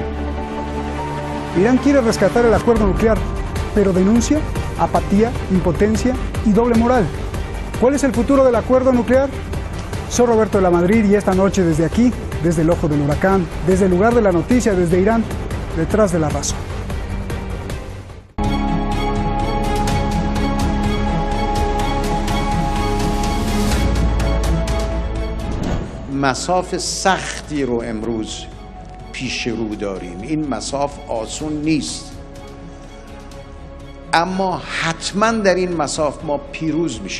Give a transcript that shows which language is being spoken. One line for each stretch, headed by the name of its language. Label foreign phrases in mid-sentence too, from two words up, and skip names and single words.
Spanish: Irán quiere rescatar el acuerdo nuclear, pero denuncia apatía, impotencia y doble moral. ¿Cuál es el futuro del acuerdo nuclear? Soy Roberto de la Madrid y esta noche desde aquí, desde el ojo del huracán, desde el lugar de la noticia, desde Irán, detrás de la razón.
Persian: مساف سختی رو امروز پیش رو داریم. این مساف آسون نیست، اما حتما در این مساف ما پیروز میشیم.